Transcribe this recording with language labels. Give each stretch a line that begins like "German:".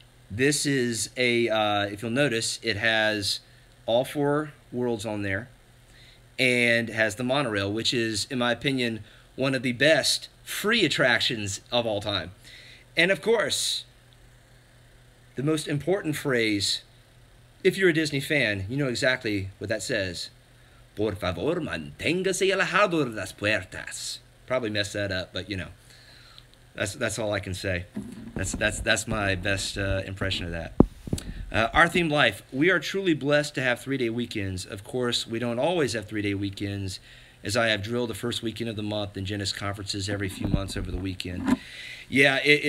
English: This is if you'll notice, it has all 4 worlds on there, and has the monorail, which is, in my opinion, one of the best free attractions of all time. And of course, the most important phrase, if you're a Disney fan, you know exactly what that says.
Spanish: Por favor, manténgase alejado de las puertas.
English: Probably messed that up, but that's all I can say. That's my best impression of that. Our themed life. We are truly blessed to have 3-day weekends. Of course, we don't always have 3-day weekends, as I have drilled the first weekend of the month and Jenna's conferences every few months over the weekend. Yeah,